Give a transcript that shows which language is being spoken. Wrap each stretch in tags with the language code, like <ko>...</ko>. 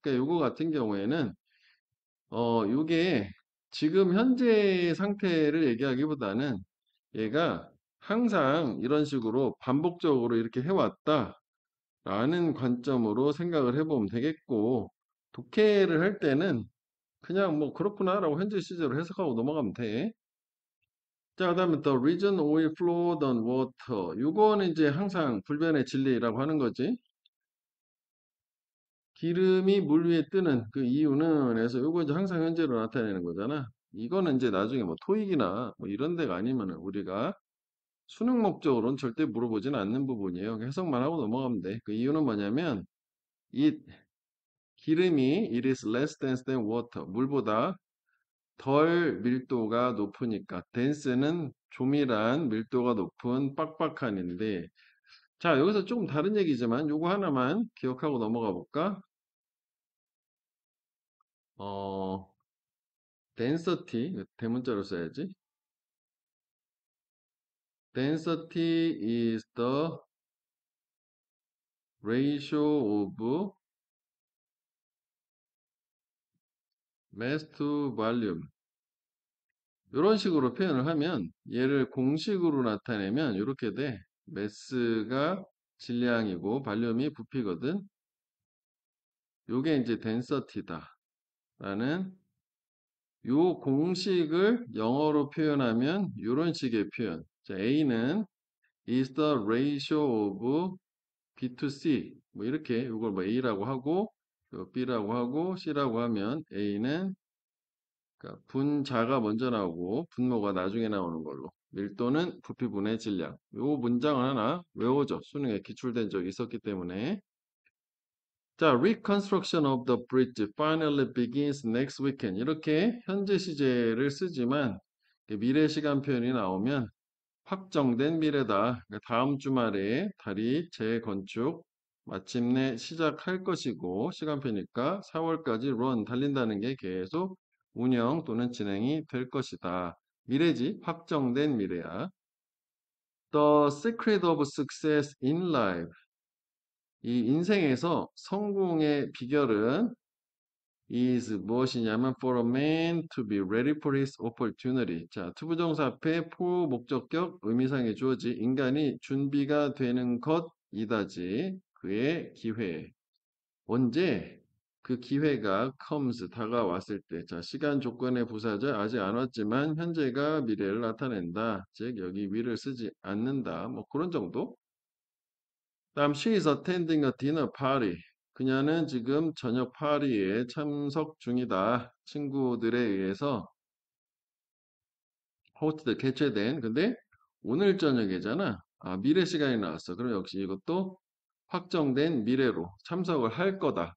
<ko>그러니까 요거 같은 경우에는 요게 지금 현재 상태를 얘기하기보다는 얘가 항상 이런 식으로 반복적으로 이렇게 해왔다. 라는 관점으로 생각을 해보면 되겠고, 독해를 할 때는 그냥 뭐 그렇구나라고 현재 시제로 해석하고 넘어가면 돼.</ko> <en>자, 그다음에 the reason oil flowed on water.</en> <ko>요거는 이제 항상 불변의 진리라고 하는 거지. 기름이 물 위에 뜨는 그 이유는 해서 요거 이제 항상 현재로 나타내는 거잖아. 이거는 이제 나중에 뭐 토익이나 뭐 이런 데가 아니면은 우리가 수능 목적으로는 절대 물어보지는 않는 부분이에요. 해석만 하고 넘어가면 돼. 그 이유는 뭐냐면 이 기름이</ko> <en>it is less dense than water.</en> <ko>물보다 덜 밀도가 높으니까 dense는 조밀한 밀도가 높은 빡빡한인데 자 여기서 조금 다른 얘기지만 요거 하나만 기억하고 넘어가 볼까? 어 density 대문자로 써야지.</ko> <en>Density is the ratio of mass to volume.</en> <ko>이런 식으로 표현을 하면 얘를 공식으로 나타내면 이렇게 돼. 매스가 질량이고 발륨이 부피거든. 요게 이제 density다. 라는 요 공식을 영어로 표현하면 이런 식의 표현.</ko> <en>자, A는 is the ratio of B to C.</en> <ko>뭐 이렇게 이걸 뭐 A라고 하고 요 B라고 하고 C라고 하면 A는 그러니까 분자가 먼저 나오고 분모가 나중에 나오는 걸로. 밀도는 부피분의 질량. 요 문장을 하나 외워줘. 수능에 기출된 적이 있었기 때문에.</ko> <en>자, reconstruction of the bridge finally begins next weekend.</en> <ko>이렇게 현재 시제를 쓰지만 미래 시간 표현이 나오면 확정된 미래다. 그러니까 다음 주말에 다리 재건축 마침내 시작할 것이고 시간표니까 4월까지 run 달린다는 게 계속 운영 또는 진행이 될 것이다. 미래지 확정된 미래야.</ko> <en>The secret of success in life.</en> <ko>이 인생에서 성공의 비결은</ko> <en>is</en> <ko>무엇이냐면</ko> <en>for a man to be ready for his opportunity.</en> <ko>자, 투부정사 앞에 for 목적격 의미상의 주어지 인간이 준비가 되는 것이다지 그의 기회. 언제 그 기회가 comes 다가왔을 때. 자, 시간 조건의 부사절 아직 안 왔지만 현재가 미래를 나타낸다. 즉 여기 위를 쓰지 않는다. 뭐 그런 정도.</ko> <en>다음 she is attending a dinner party.</en> <ko>그녀는 지금 저녁 파티에 참석 중이다. 친구들에 의해서 호스트 개최된 근데 오늘 저녁이잖아. 아, 미래 시간이 나왔어. 그럼 역시 이것도 확정된 미래로 참석을 할 거다.</ko>